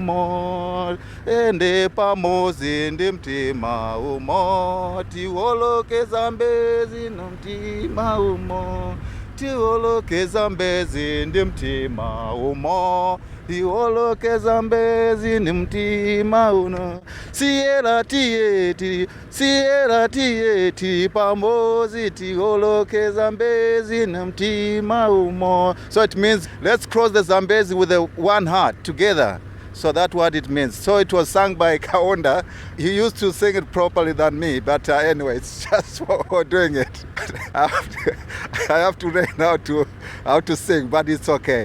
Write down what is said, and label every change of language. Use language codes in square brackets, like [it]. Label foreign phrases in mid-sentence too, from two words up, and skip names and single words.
[ny] umo, ende pamozi ndi mtima umo, tiwoloke Zambezi ndi mtima umo, tiwoloke Zambezi ndi mtima umo, tiwoloke Zambezi ndi mtima uno, sierra tieti pamozi, tiwoloke Zambezi ndi mtima umo. [en] So it means let's cross the Zambezi with one heart together. So that's what it means. So it was sung by Kaunda. He used to sing it properly than me, but anyway, it's just for doing it. I have to learn how to sing, but it's okay.